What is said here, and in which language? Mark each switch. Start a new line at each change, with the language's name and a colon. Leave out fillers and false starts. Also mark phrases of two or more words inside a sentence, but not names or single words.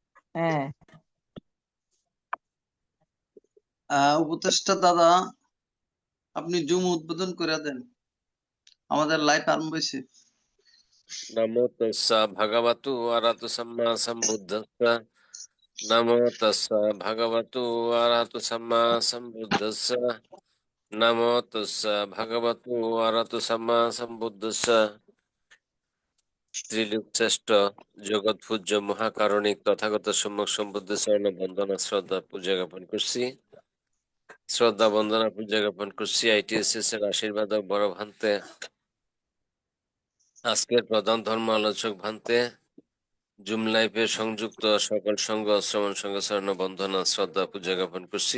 Bangla: হ্যাঁ, উপদেষ্টা দাদা, আপনি জুম উদ্বোধন করে দেন, আমাদের লাইভ আরম্ভ হয়েছে।
Pali: নমো তস্যা ভগবতু আরহাতু সাম্মা সম্বুদ্ধস্য। নমো তস্যা ভগবতু আরহাতু সাম্মা সম্বুদ্ধস্য। নমো তস্যা ভগবতু আরহাতু সাম্মা সম্বুদ্ধস্য।
Bangla: ত্রিলোক শ্রেষ্ঠ জগৎ পূজ্য মহাকারণিক তথাগত সম্যক সম্বুদ্ধ চরণ বন্দনা শ্রদ্ধা পূজা জ্ঞাপন করছি। শ্রদ্ধা বন্দনা পূজা জ্ঞাপন করছি ITSS এর আশীর্বাদ ও বড় ভান্তে, আজকের প্রধান ধর্ম আলোচক ভান্তে, জুম লাইভে সংযুক্ত সকল সংঘ শ্রমণ সংঘ চরণ বন্দনা শ্রদ্ধা পূজা জ্ঞাপন করছি।